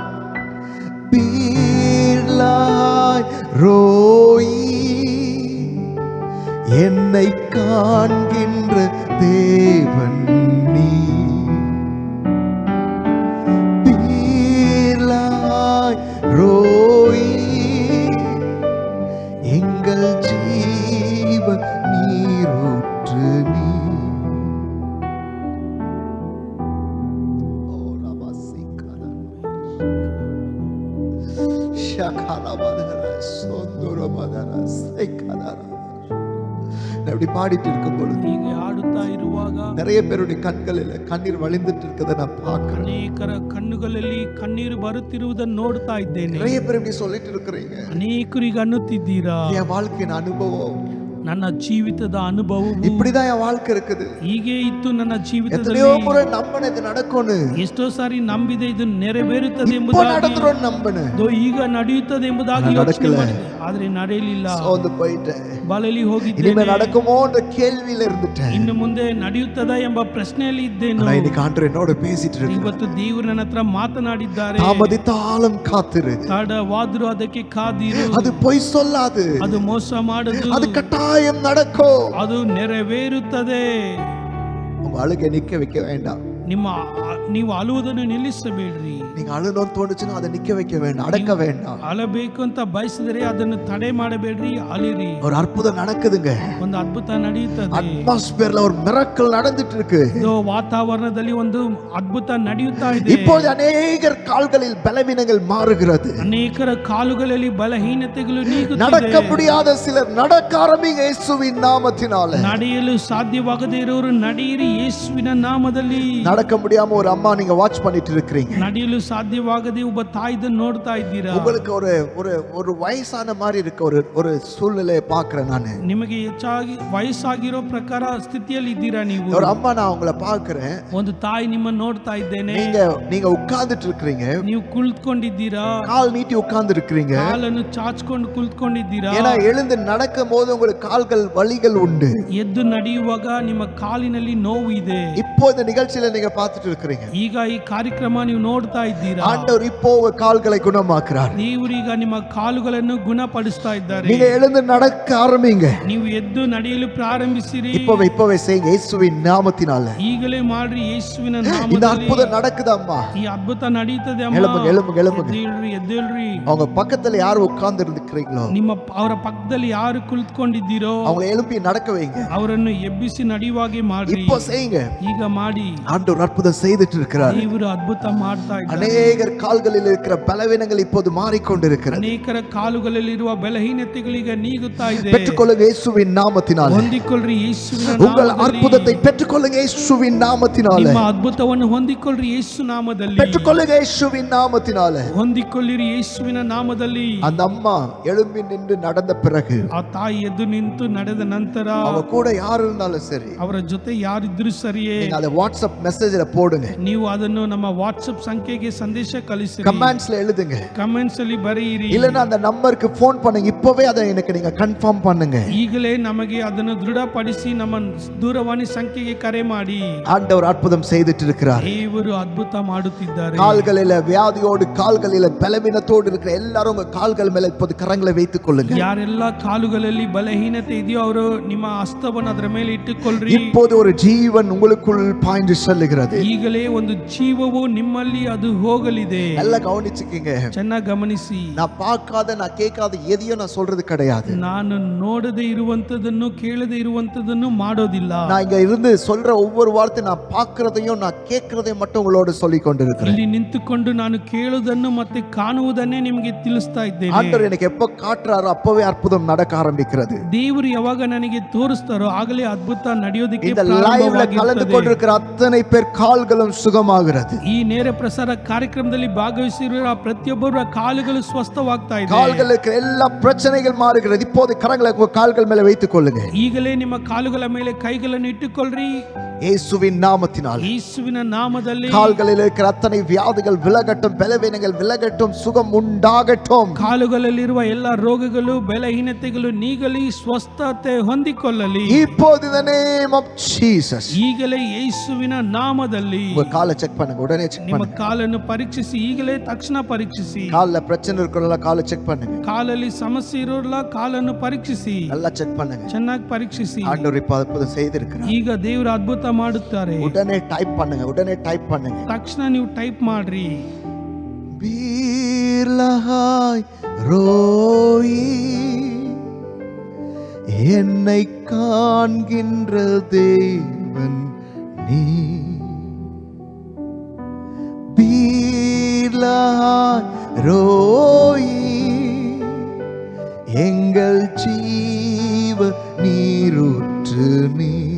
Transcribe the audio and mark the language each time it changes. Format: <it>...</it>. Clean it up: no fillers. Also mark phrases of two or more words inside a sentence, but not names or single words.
<ta>பீர்லாய் ரோயி என்னை காண்கின்ற தேவன் நீ, பீர்லாய் ரோயி எங்கள் ஜீவ நீரூற்று நீ. அப்படி பாடிட்டு இருக்கும் பொழுது</ta> <kn>ಹೀಗೆ ಆಡುತ್ತಾ ಇರುವಾಗ</kn> <ta>நிறைய பேருடைய கண்களில் கண்ணீர் வழிந்துட்டு இருக்கதை நான் பார்க்கிறேன்.</ta> <kn>ಅನೇಕರ ಕಣ್ಣುಗಳಲ್ಲಿ ಕಣ್ಣೀರು ಬರುತ್ತಿರುವುದನ್ನು ನೋಡ್ತಾ ಇದ್ದೇನೆ.</kn> <ta>நிறைய பேர் இப்படி சொல்லிட்டு இருக்கிறீங்க,</ta> <kn>ಅನೇಕರಿಗೆ ಅನ್ನುತ್ತಿದ್ದೀರಾ,</kn> <ta>என் வாழ்க்கையின் அனுபவம்</ta> <kn>ನನ್ನ ಜೀವಿತದ ಅನುಭವವು</kn> <ta>இப்படிதான் என் வாழ்க்கை இருக்குது.</ta> <kn>ಹೀಗೆ ಇತ್ತು ನನ್ನ ಜೀವಿತದಲ್ಲಿ.</kn> <ta>எத்தனையோ முறை நம்பின இது நடக்கும்னு,</ta> <kn>ಎಷ್ಟೋ ಸಾರಿ ನಂಬಿದೆ ಇದು ನೆರವೇರುತ್ತದೆ</kn> <ta>இப்போ</ta> <kn>ಎಂಬುದಾಗಿ,</kn> <ta>நடந்துரும் நம்பின,</ta> <kn>ಇದು ಈಗ ನಡೆಯುತ್ತದೆ ಎಂಬುದಾಗಿ ಅದು ಯೋಚನೆ</kn> <ta>நடக்கல.</ta> <kn>ಮಾಡಿದೆ, ಆದ್ರೆ ನಡೆಯಲಿಲ್ಲ.</kn> <ta>சோர்ந்து போயிட்டேன்.</ta> <kn>ಬಲಲಿ</kn> <ta>இனிமே</ta> <kn>ಹೋಗಿದ್ದೇನೆ,</kn> <ta>நடக்குமோன்ற கேள்வியில இருந்துட்டேன்.</ta> <kn>ಇನ್ನು ಮುಂದೆ ನಡೆಯುತ್ತದಾ ಎಂಬ ಪ್ರಶ್ನೆಯಲ್ಲಿ ಇದ್ದೇನು.</kn> <ta>ஆனா இன்னைக்கு ஆண்டவர் என்னோட பேசிட்டு இருக்கு.</ta> <kn>ಇವತ್ತು ದೇವರು ನನ್ನ ಹತ್ರ ಮಾತನಾಡಿದ್ದಾರೆ.</kn> <ta>தாமதித்தாலும் காத்திரு,</ta> <kn>ತಡವಾದ್ರೂ ಅದಕ್ಕೆ ಕಾದಿರು,</kn> <ta>அது பொய் சொல்லாது,</ta> <kn>ಅದು ಮೋಸ ಮಾಡದು,</kn> <ta>அது கட்டாயம் நடக்கும்.</ta> <kn>ಅದು ನೆರವೇರುತ್ತದೆ.</kn> <ta>உங்க அழுகை நிக்க வைக்க வேண்டாம்.</ta> <kn>ನೀವು ಅಳುವುದನ್ನು ನಿಲ್ಲಿಸಬೇಡ್ರಿ.</kn> <ta>நீங்க அழுணும்னு தோணுச்சுன்னா அதை நிக்க வைக்க வேண்டாம், அடக்க வேண்டாம்.</ta> <kn>ಅಳಬೇಕು ಅಂತ ಬಯಸಿದರೆ ಅದನ್ನು ತಡೆ ಮಾಡಬೇಡ್ರಿ, ಅಳಿರಿ.</kn> <ta>ஒரு அற்புதம் நடக்குதுங்க.</ta> <kn>ಒಂದು ಅದ್ಭುತ ನಡೆಯುತ್ತದೆ.</kn> <ta>அட்மாஸ்பியர்ல ஒரு மிராக்கிள் நடந்துட்டு இருக்கு.</ta> <kn>ಇದು ವಾತಾವರಣದಲ್ಲಿ ಒಂದು ಅದ್ಭುತ ನಡೆಯುತ್ತಾ ಇದೆ.</kn> <ta>இப்போது அநேகர் கால்களில் பலவீனங்கள் மாறுகிறது.</ta> <kn>ಅನೇಕರ ಕಾಲುಗಳಲ್ಲಿ ಬಲಹೀನತೆಗಳು</kn> <ta>நடக்க</ta> <kn>ನೀಗುತ್ತಿದೆ.</kn> <ta>முடியாத சிலர் நடக்க ஆரம்பிங்க இயேசுவின் நாமத்தினால.</ta> <kn>ನಡೆಯಲು ಸಾಧ್ಯವಾಗದೇ ಇರೋರು ನಡೆಯಿರಿ ಯೇಸುವಿನ ನಾಮದಲ್ಲಿ.</kn> <ta>நடக்க முடியாம ஒரு அம்மா நீங்க வாட்ச் பண்ணிட்டு இருக்கீங்க.</ta> <kn>ನಡೆಯಲು ಸಾಧ್ಯವಾಗದೆ ಒಬ್ಬ ತಾಯಿದನ್ನು ನೋಡ್ತಾ ಇದ್ದೀರಾ.</kn> <ta>உங்களுக்கு ஒரு ஒரு ஒரு ವಯಸ್ಸಾன மாதிரி இருக்க ஒரு சூழ்நிலையை பார்க்கிறேன் நானு.</ta> <kn>ನಿಮಗೆ ಹೆಚ್ಚಾಗಿ ವಯಸ್ಸಾಗಿರೋ ಪ್ರಕಾರ ಸ್ಥಿತಿಯಲ್ಲಿ ಇದ್ದೀರಾ ನೀವು.</kn> <ta>ஒரு ಅಮ್ಮ நான் உங்களை பார்க்கிறேன்.</ta> <kn>ಒಂದು ತಾಯಿ ನಿಮ್ಮನ್ನು ನೋಡ್ತಾ ಇದ್ದೇನೆ.</kn> <ta>நீங்க உட்கார்ந்துட்டு இருக்கீங்க.</ta> <kn>ನೀವು ಕುಳಿತುಕೊಂಡಿದ್ದೀರಾ.</kn> <ta>கால் நீட்டி உட்கார்ந்து இருக்கீங்க.</ta> <kn>ಕಾಲನ್ನು ಚಾಚ್ಕೊಂಡು ಕುಳಿತುಕೊಂಡಿದ್ದೀರಾ.</kn> <ta>ஏன்னா எழுந்து நடக்கும் போது உங்களுக்கு கால்கள் வலிகள் உண்டு.</ta> <kn>ಎದ್ದು ನಡೆಯುವಾಗ ನಿಮ್ಮ ಕಾಲಿನಲ್ಲಿ ನೋವು ಇದೆ.</kn> <ta>இப்போ இந்த நிகழ்ச்சியில நீங்க பார்த்துட்டு இருக்கீங்க.</ta> <kn>ಈಗ ಈ ಕಾರ್ಯಕ್ರಮ ನೀವು ನೋಡ್ತಾ ಇದ್ದೀರಾ.</kn> <ta>ஆண்டவர் இப்போ உங்க கால்களை குணமாக்குறார்.</ta> <kn>ದೇವರೀಗ ನಿಮ್ಮ ಕಾಲುಗಳನ್ನು ಗುಣಪಡಿಸ್ತಾ ಇದ್ದಾರೆ.</kn> <ta>நீங்க எழுந்து நடக்க ஆரம்பிங்க.</ta> <kn>ನೀವು ಎದ್ದು ನಡೆಯಲು ಪ್ರಾರಂಭಿಸಿರಿ.</kn> <ta>இப்பவே செய்யுங்க இயேசுவின் நாமத்தினால.</ta> <kn>ಈಗಲೇ ಮಾಡ್ರಿ ಯೇಸುವಿನ</kn> <ta>இந்த</ta> <kn>ನಾಮದಲ್ಲಿ.</kn> <ta>அற்புதம் நடக்குது அம்மா.</ta> <kn>ಈ ಅದ್ಭುತ ನಡೀತದೆ ಅಮ್ಮ.</kn> <ta>எழும்புங்க.</ta> <kn>ಎದ್ದೇಳ್ರಿ.</kn> <ta>அவங்க பக்கத்துல யார் உட்கார்ந்து இருக்கிறீங்களோ</ta> <kn>ಅವರ ಪಕ್ಕದಲ್ಲಿ ಯಾರು ಕುಳಿತುಕೊಂಡಿದ್ದೀರೋ</kn> <ta>அவங்களை எழுப்பி நடக்க வைங்க.</ta> <kn>ಅವರನ್ನು ಎಬ್ಬಿಸಿ ನಡೆಯುವಾಗೆ ಮಾಡ್ರಿ.</kn> <ta>இப்போ செய்யுங்க.</ta> <kn>ಈಗ ಮಾಡಿ.</kn> <ta>ஆண்டவர் அற்புதம் செய்துட்டு இருக்கிறார்.</ta> <kn>ದೇವರು ಅದ್ಭುತ ಮಾಡ್ತಾ ಇದ್ದಾರೆ.</kn> <ta>அநேகர் கால்களில் இருக்கிற பலவீனங்கள் இப்போது மாறிக்கொண்டிருக்கிறது.</ta> <kn>ಅನೇಕರ ಕಾಲುಗಳಲ್ಲಿರುವ ಬಲಹೀನತೆಗಳೀಗ ನೀಗುತ್ತಾ ಇದೆ.</kn> <ta>பெற்றுக்கொள்ளுங்க இயேசுவின் நாமத்தினால.</ta> <kn>ಹೊಂದಿಕೊಳ್ಳ್ರಿ ಯೇಸುವಿನ</kn> <ta>உங்கள்</ta> <kn>ನಾಮದಲ್ಲಿ.</kn> <ta>அற்புதத்தை பெற்றுக்கொள்ளுங்க இயேசுவின் நாமத்தினால.</ta> <kn>ನಿಮ್ಮ ಅದ್ಭುತವನ್ನು ಹೊಂದಿಕೊಳ್ಳ್ರಿ ಯೇಸು ನಾಮದಲ್ಲಿ.</kn> <ta>பெற்றுக்கொள்ளுங்க இயேசுவின் நாமத்தினால.</ta> <kn>ಹೊಂದಿಕೊಳ್ಳಿರಿ ಯೇಸುವಿನ ನಾಮದಲ್ಲಿ.</kn> <ta>அந்த அம்மா எழும்பி நின்று நடந்த பிறகு</ta> <kn>ಆ ತಾಯಿ ಎದ್ದು ನಿಂತು ನಡೆದ ನಂತರ</kn> <ta>அவ கூட யார் இருந்தாலும் சரி</ta> <kn>ಅವರ ಜೊತೆ ಯಾರಿದ್ರು ಸರಿಯೇ</kn> <ta>நீங்க அதை வாட்ஸ்அப் மெசேஜ்ல போடுங்க.</ta> <kn>ನೀವು ಅದನ್ನು ನಮ್ಮ ವಾಟ್ಸ್ಆಪ್ ಸಂಖ್ಯೆಗೆ ಸಂದೇಶ ಕಳಿಸಿರಿ.</kn> <ta>கமெண்ட்ஸ்ல எழுதுங்க.</ta> <kn>ಕಮೆಂಟ್ಸ್ ಅಲ್ಲಿ ಬರೆಯಿರಿ.</kn> <ta>இல்லனா அந்த நம்பருக்கு ஃபோன் பண்ணுங்க. இப்பவே அதை எனக்கு நீங்க கன்ஃபார்ம் பண்ணுங்க.</ta> <kn>ಈಗಲೇ ನಮಗೆ ಅದನ್ನು ದೃಢಪಡಿಸಿ ನಮ್ಮ ದೂರವಾಣಿ ಸಂಖ್ಯೆಗೆ ಕರೆ ಮಾಡಿ.</kn> <ta>ஆண்டவர் அற்புதம் செய்துட்டு இருக்கிறார்.</ta> <kn>ದೇವರು ಅದ್ಭುತ ಮಾಡುತ್ತಿದ್ದಾರೆ.</kn> <ta>கால்களில வியாதியோடு கால்களில பலவீனத்தோடு இருக்கிற எல்லாரும் உங்க கால்கள் மேல இப்போது கரங்களை வைத்துக் கொள்ளுங்க.</ta> <kn>ಯಾರೆಲ್ಲ ಕಾಲುಗಳಲ್ಲಿ ಬಲಹೀನತೆ ಇದೆಯೋ ಅವರು ನಿಮ್ಮ ಹಸ್ತವನ್ನು ಅದರ ಮೇಲೆ ಇಟ್ಟುಕೊಳ್ಳ್ರಿ.</kn> <ta>இப்போது ஒரு ஜீவன் உங்களுக்குள் பாய்ந்து செல்லுகிறது.</ta> <kn>ಈಗಲೇ ಒಂದು ಜೀವವು ನಿಮ್ಮಲ್ಲಿ ಅದು ಹೋಗಲಿದೆ. ಎಲ್ಲ ಗಮನಿಸಿಕೀங்க. ಚೆನ್ನಾಗಿ ಗಮನಿಸಿ.</kn> <ta>நான் பார்க்காத நான் கேட்காத எதையும் நான் சொல்றது கிடையாது.</ta> <kn>ನಾನು ನೋಡದೆ ಇರುವಂತದನ್ನು ಕೇಳದೆ ಇರುವಂತದನ್ನು ಮಾಡೋದಿಲ್ಲ.</kn> <ta>நான் இங்க இருந்து சொல்ற ஒவ்வொரு வார்த்தை நான் பார்க்கிறதையும் நான் கேட்கிறதையும் மட்டும் உங்களோட சொல்லிக் கொண்டிருக்கிறேன்.</ta> <kn>ಇಲ್ಲಿ ನಿಂತುಕೊಂಡು ನಾನು ಕೇಳುವುದನ್ನು ಮತ್ತೆ ಕಾಣುವುದನ್ನೇ ನಿಮಗೆ ತಿಳಿಸ್ತಾ ಇದ್ದೇನೆ.</kn> <ta>ஆண்டவர் எனக்கு எப்ப காட்டுறாரோ அப்பவே அற்புதம் நடக்க ஆரம்பிக்கிறது.</ta> <kn>ದೇವರು ಯಾವಾಗ ನನಗೆ ತೋರಿಸ್ತಾರೋ ಆಗಲೇ ಅದ್ಭುತ ನಡೆಯೋದಕ್ಕೆ</kn> <ta>இந்த லைவ்ல கலந்து கொண்டிருக்கிற அத்தனை பேர் கால்களும் சுகமாகிறது.</ta> <kn>ಈ ನೇರ ಪ್ರಸಾರ ಕಾರ್ಯಕ್ರಮದಲ್ಲಿ ಭಾಗವಹಿಸಿರುವ ಪ್ರತಿಯೊಬ್ಬರ ಕಾಲುಗಳು ಸ್ವಸ್ಥವಾಗ್ತಾ ಇದೆ.</kn> <ta>கால்களுக்கு எல்லா பிரச்சனைகள் மாறுகிறது. இப்போது கரங்களை கால்கள் மேல வைத்துக் கொள்ளுங்க.</ta> <kn>ಈಗಲೇ ನಿಮ್ಮ ಕಾಲುಗಳ ಮೇಲೆ ಕೈಗಳನ್ನು ಇಟ್ಟುಕೊಳ್ಳ್ರಿ.</kn> <ta>இயேசுவின் நாமத்தினால்</ta> <kn>ಯೇಸುವಿನ ನಾಮದಲ್ಲಿ</kn> <ta>கால்களில் இருக்கிற அத்தனை வியாதிகள் விலகட்டும், பலவீனங்கள் விலகட்டும், சுகம் உண்டாகட்டும்.</ta> <kn>ಕಾಲುಗಳಲ್ಲಿರುವ ಎಲ್ಲ ರೋಗಗಳು ಬಲಹೀನತೆಗಳು ನೀಗಲಿ, ಸ್ವಸ್ಥತೆ ಹೊಂದಿಕೊಳ್ಳಲಿ.</kn> <ta>இப்போது</ta> <en>in the name of Jesus.</en> <kn>ಈಗಲೇ ಯೇಸುವಿನ ನಾಮದಲ್ಲಿ</kn> <ta>உங்க காலை செக் பண்ணுங்க. உடனே செக்</ta> <kn>ನಿಮ್ಮ</kn> <ta>பண்ணுங்க.</ta> <kn>ಕಾಲನ್ನು ಪರೀಕ್ಷಿಸಿ. ಈಗಲೇ ತಕ್ಷಣ ಪರೀಕ್ಷಿಸಿ.</kn> <ta>கால்ல பிரச்சனை இருக்கிறவங்க காலை செக் பண்ணுங்க.</ta> <kn>ಕಾಲಲ್ಲಿ ಸಮಸ್ಯೆ ಇರೋಲ್ಲ, ಕಾಲನ್ನು ಪರೀಕ್ಷಿಸಿ.</kn> <ta>நல்லா செக் பண்ணுங்க.</ta> <kn>ಚೆನ್ನಾಗಿ ಪರೀಕ್ಷಿಸಿ.</kn> <ta>ஆண்டவர் இப்ப அற்புதம் செய்திருக்கிறார்.</ta> <kn>ಈಗ ದೇವರು ಅದ್ಭುತ ಮಾಡುತ್ತಾರೆ.</kn> <ta>உடனே டைப் பண்ணுங்க. உடனே டைப் பண்ணுங்க.</ta> <kn>ತಕ್ಷಣ ನೀವು ಟೈಪ್ ಮಾಡ್ರಿ.</kn> <ta>பீர்லஹாய் ரோயி என்னை காண்கின்ற தேவன் நீ. பீர்லஹாய் ரோயி எங்கள் ஜீவ நீரூற்று நீ.</ta>